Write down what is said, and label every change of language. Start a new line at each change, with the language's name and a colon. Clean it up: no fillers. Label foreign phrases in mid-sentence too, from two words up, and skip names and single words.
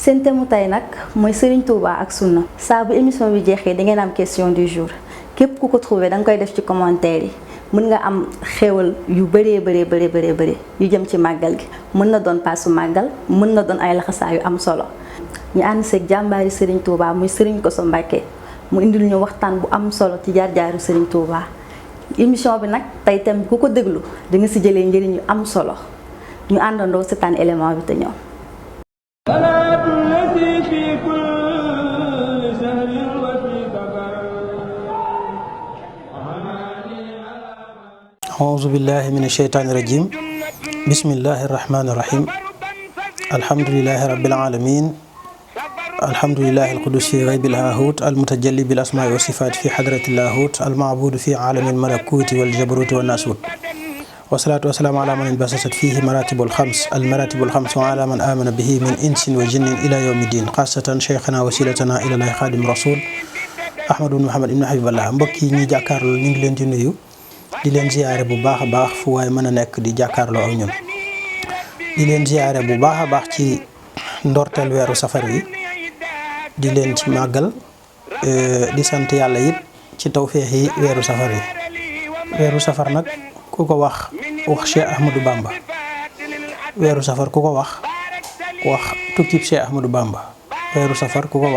Wolof: seen thème mu tey nag mooy Serigne Touba ak sunna saa bu émission bi jeexee da ngeen am
French: question du jour
Wolof: képp ku ko trouvé da nga koy def ci commentaire yi mën nga am xéewal yu bëree yu jëm ci màggal gi mën na doon paasu màggal mën na doon ay laxasaa yu am solo ñu ànd seeg jàmbaari Serigne Touba muy Serigne Kosso Mbacké mu indil ñu waxtaan bu am solo ci jaar-jaaru Serigne Touba émission bi nag tey thème ku ko déglu da nga si jëlee njëriñ yu am solo ñu àndandoo seetaan élément bi te ñëw.
Arabic: أعوذ بالله من الشيطان الرجيم بسم الله الرحمن الرحيم الحمد لله رب العالمين الحمد لله القدوس في غيب الهاهوت المتجلي بالأسماء والصفات في حضرة اللاهوت المعبود في عالم الملكوت والجبروت والناسوت والصلاة والسلام على من انبثقت فيه المراتب الخمس وعلى من آمن به من إنس وجن إلى يوم الدين خاصة شيخنا وسيلتنا إلى الله خادم رسول أحمد بن محمد
Wolof: بن حبيب الله mbokk yi ñi jàkkaarloo ñu ngi leen di nuyu di leen ziyaare bu baax a baax fu waaye mën a nekk di jàkkaarloo ak ñun di leen ziyaare bu baax a baax ci ndorteel weeru safar yi di leen ci màggal di sant yàlla it ci tawféex yi weeru safar yi weeru safar nag ku ko wax Cheikh Ahmadou Bamba weeru safar ku ko wax tukkib Cheikh Ahmadou Bamba weeru safar ku ko wax